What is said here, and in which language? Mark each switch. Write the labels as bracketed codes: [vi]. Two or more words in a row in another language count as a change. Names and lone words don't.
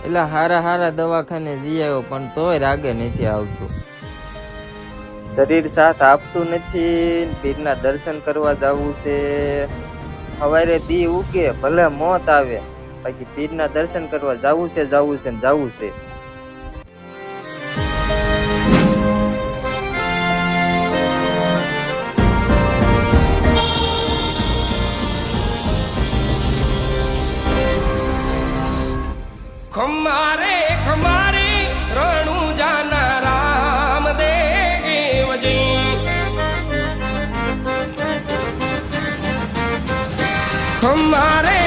[gu] એલા હારા દવાખાને જઈ આવ્યો પણ તોય રાગે નથી આવતું. શરીર સાથ આપતું નથી. પીરના દર્શન કરવા જવું છે. સવારે દી ઉગે ભલે મોત આવે, બાકી પીરના દર્શન કરવા જવું છે ને જવું છે. [raj] खमारे खमारे रणु जाना राम देव जी खमारे